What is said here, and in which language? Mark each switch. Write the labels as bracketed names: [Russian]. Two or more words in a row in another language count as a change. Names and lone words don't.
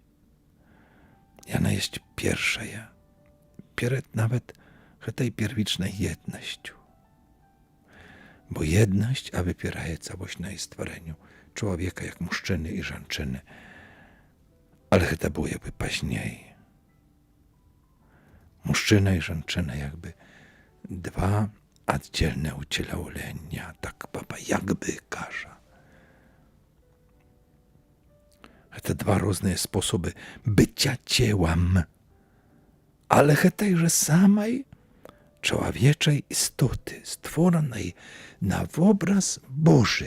[Polish] Ona jest pierwsza, przed nawet tej pierwicznej jednością. Bo jedność, a wypieraje całość na stworzeniu człowieka jak mężczyzny i żonczyny. Ale to było jakby później. [Russian] Мужчина и женщина [Polish] jakby dwa oddzielne ucielenia, tak Baba jakby każe. To dwa różne sposoby bycia ciałem, ale tejże samej człowieczej istoty, stworzonej na obraz Boży.